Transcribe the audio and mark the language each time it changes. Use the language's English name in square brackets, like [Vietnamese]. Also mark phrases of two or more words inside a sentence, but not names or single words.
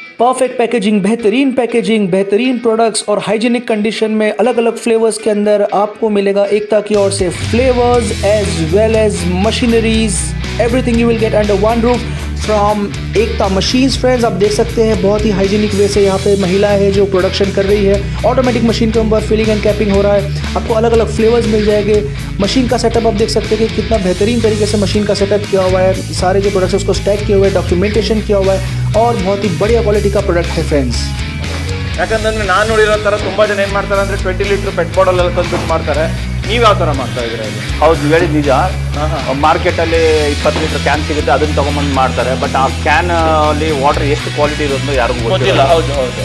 [English] perfect packaging, [Hindi] बेहतरीन प्रोडक्ट्स और [English] hygienic condition [Hindi] में अलग अलग फ्लेवर्स के अंदर आपको मिलेगा एकता की ओर से [English] flavours as well as machineries, Everything you will get under one roof from Ekta Machines. [Hindi] फ्रेंड्स, आप देख सकते हैं बहुत ही [English] hygienic way [Hindi] से यहाँ पे महिला है जो प्रोडक्शन कर रही है। [English] automatic machine [Hindi] के ऊपर [English] filling and capping [Hindi] हो रहा है। आपको अलग अलग फ्लेवर्स मिल जाएंगे। मशीन का सेटअप आप देख सकते हैं कि कितना बेहतरीन तरीके से मशीन का सेटअप किया हुआ है। सारे जो प्रोडक्ट्स उसको स्टैक किए हुए हैं, डॉक्यूमेंटेशन किया हुआ है और बहुत ही बढ़िया क्वालिटी का प्रोडक्ट है फ्रेंड्स। [Kannada] ಯಾಕಂತಂದ್ರೆ ನಾನು ನೋಡಿರೋ ಥರ ತುಂಬ ಜನ ಏನು ಮಾಡ್ತಾರೆ ಅಂದರೆ 20 [English] litre PET bottle [Kannada] ಎಲ್ಲ ತಂದುಬಿಟ್ಟು ಮಾಡ್ತಾರೆ. ನೀವು ಯಾವ ಥರ ಮಾಡ್ತಾ ಇದ್ದೀರಾ ಇದು? ಹೌದು, ಹೇಳಿದ ನಿಜ. ಮಾರ್ಕೆಟಲ್ಲಿ 20 [English] litre can [Kannada] ಸಿಗುತ್ತೆ, ಅದನ್ನು ತೊಗೊಂಬಂದು ಮಾಡ್ತಾರೆ. ಬಟ್ ಆ ಕ್ಯಾನ್ ಅಲ್ಲಿ ವಾಟರ್ ಎಷ್ಟು ಕ್ವಾಲಿಟಿ ಇರೋದು ಯಾರಿಗೂ ಗೊತ್ತಿಲ್ಲ. ಹೌದು ಹೌದು.